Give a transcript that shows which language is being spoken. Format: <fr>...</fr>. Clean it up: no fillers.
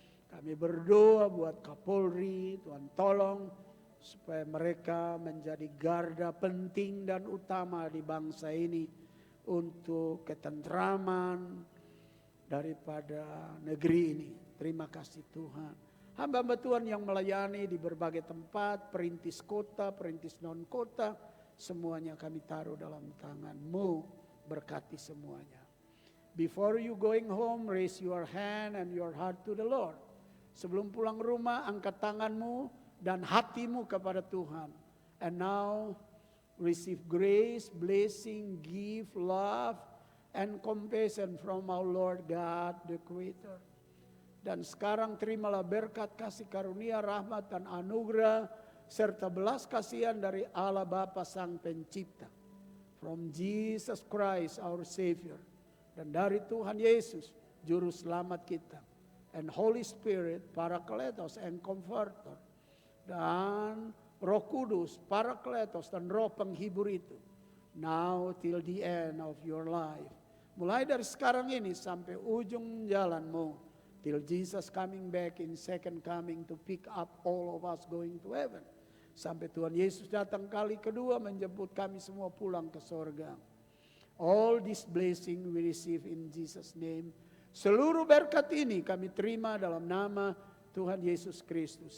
<id>Kami berdoa buat Kapolri, Tuhan tolong supaya mereka menjadi garda penting dan utama di bangsa ini untuk ketentraman daripada negeri ini. Terima kasih Tuhan. Hamba-hamba Tuhan yang melayani di berbagai tempat, perintis kota, perintis non kota, semuanya kami taruh dalam tangan-Mu, berkati semuanya.</id> <en>Before you going home, raise your hand and your heart to the Lord.</en> <id>Sebelum pulang rumah, angkat tanganmu dan hatimu kepada Tuhan.</id> <en>And now, receive grace, blessing, gift, love, and compassion from our Lord God, the Creator.</en> <id>Dan sekarang terimalah berkat, kasih karunia, rahmat, dan anugerah, serta belas kasihan dari Allah Bapa Sang Pencipta.</id> <en>From Jesus Christ our Savior.</en> <id>Dan dari Tuhan Yesus, Juru Selamat kita.</id> <en>And Holy Spirit, Parakletos and Comforter.</en> <id>Dan Roh Kudus, Parakletos dan Roh Penghibur itu.</id> <en>Now till the end of your life.</en> <id>Mulai dari sekarang ini sampai ujung jalanmu.</id> <en>Till Jesus coming back in second coming to pick up all of us going to heaven.</en> <id>Sampai Tuhan Yesus datang kali kedua menjemput kami semua pulang ke sorga.</id> <en>All this blessing we receive in Jesus' name.</en> <id>Seluruh berkat ini kami terima dalam nama Tuhan Yesus Kristus.</id>